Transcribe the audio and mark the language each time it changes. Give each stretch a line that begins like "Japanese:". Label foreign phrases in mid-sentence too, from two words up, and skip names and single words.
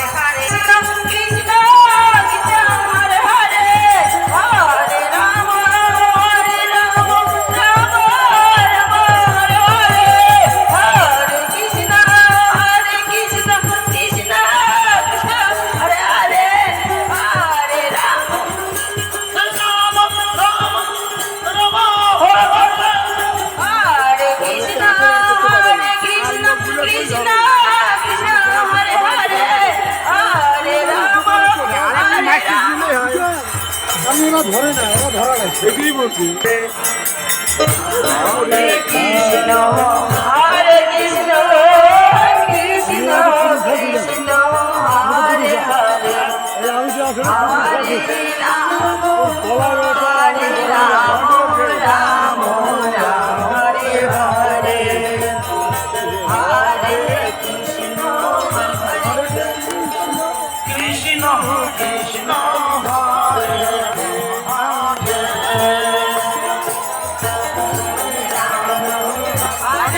Sanskrit: Hare, Krishna Krishna, Hare Hare, Hare Ramo, Hare Ramo, Ramo Ramo, Hare Hare, Hare Krishna, Krishna Krishna, Hare Hare, Hare Ramo, Hare Krishna, Krishna Krishna, Hare Hare, Hare Rama, Hare Rama.
Bangla: আমি এরা ধরে না, এরা ধরা নাই, সেটাই বলছি।
Sanskrit: Hare Krishna, Hare Krishna, Krishna Krishna, Hare Hare,
Bangla: এই আমি যে আসলে
Sanskrit: Hare Rama, Hare Rama, Rama Rama, Hare Hare, Hare Krishna, Krishna Krishna, Hare Hare